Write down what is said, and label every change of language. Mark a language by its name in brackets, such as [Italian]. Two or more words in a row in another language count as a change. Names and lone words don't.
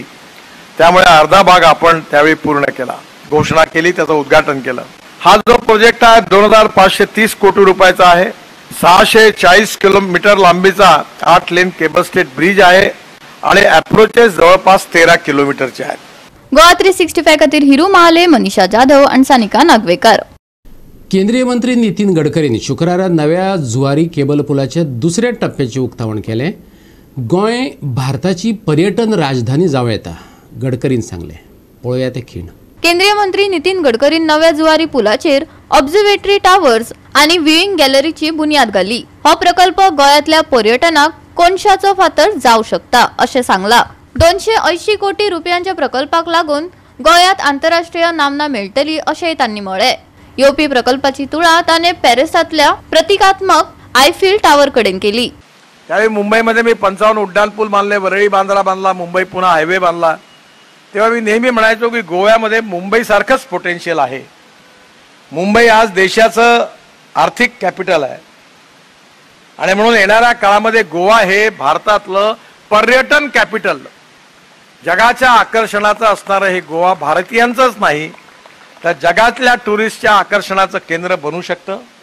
[Marathi] त्यामुळे अर्धा भाग आपण त्यावेळी पूर्ण केला, घोषणा केली, त्याचं उद्घाटन केलं. हा जो प्रोजेक्ट आहे 2,530 कोटी रुपयाचा आहे. 640 किलोमीटर लांबीचा 8 लेन [English] cable state bridge [Marathi] आहे आणि अप्रोचेस जवळपास 13 किलोमीटरचे आहेत. [Konkani] गोवा 365 खातीर हिरू महाले, मनीषा जाधव आणि सानिका नागवेकर. केंद्रीय मंत्री नितीन गडकरीन शुक्रारा नव्या जुवारी केबल पुलाच्या दुसऱ्या टप्प्याचे उक्तावण केले. गोंय भारताची पर्यटन राजधानी जावं येता गडकरीन सांगले. पळोवया ते खीण. केंद्रीय मंत्री नितीन गडकरीन नव्या जुवारी पुलाचेर [English] observatory towers [Konkani] आणि व्ह्यूइंग गॅलरीची बुनियाद घाली. हो प्रकल्प गोंयांतल्या पर्यटनाक कोनशाचो फातर जावं शकता अशें सांगला. 280 कोटी रुपयांच्या प्रकल्पाक लागून गोंयांत आंतरराष्ट्रीय नामना मेळटली अशेंय तांणी म्हळें. येवपी प्रकल्पाची तुळा ताणें पॅरिसांतल्या प्रतिकात्मक आयफील टावर कडेन केली. [Marathi] त्यावेळी मुंबईमध्ये मी 55 उड्डाण पूल बांधले, वरळी बांद्रा बांधला, मुंबई पुणे हायवे बांधला. तेव्हा मी नेहमी म्हणायचो की गोव्यामध्ये मुंबईसारखंच पोटेन्शियल आहे. मुंबई आज देशाचं आर्थिक कॅपिटल आहे आणि म्हणून येणाऱ्या काळामध्ये गोवा हे भारतातलं पर्यटन कॅपिटल, जगाच्या आकर्षणाचं असणारं हे गोवा भारतीयांचंच नाही तर जगातल्या टुरिस्टच्या आकर्षणाचं केंद्र बनू शकतं.